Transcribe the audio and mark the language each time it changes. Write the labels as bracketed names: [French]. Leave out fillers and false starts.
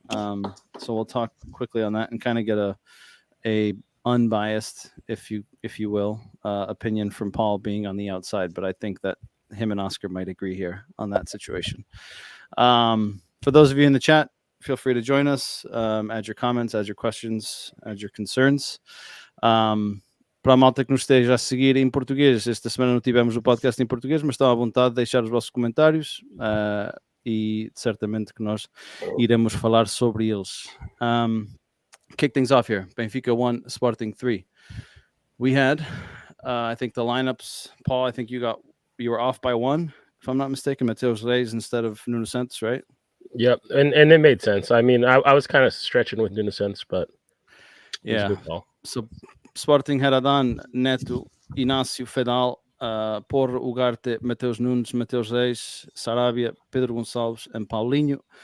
[English] So we'll talk quickly on that and kind of get a unbiased, if you will, opinion from Paul being on the outside. But I think that him and Oscar might agree here on that situation. For those of you in the chat, feel free to join us, add your comments, add your questions, add your concerns. [Portuguese] Para a malta que nos esteja a seguir em português, esta semana não tivemos o podcast em português, mas estão à vontade de deixar os vossos comentários e certamente que nós iremos falar sobre eles. [English] Kick things off here. Benfica 1, Sporting 3. We had, I think the lineups, Paul, I think you were off by 1, if I'm not mistaken, Mateus Reis instead of Nuno Santos, right? Yep, and it made sense. I mean, I was kind of stretching with Nuno Santos, but yeah. So Sporting had Adan, Neto, Inácio, Fedal, Porro, Ugarte, Mateus Nunes, Mateus Reis, Sarabia, Pedro Gonçalves, and Paulinho.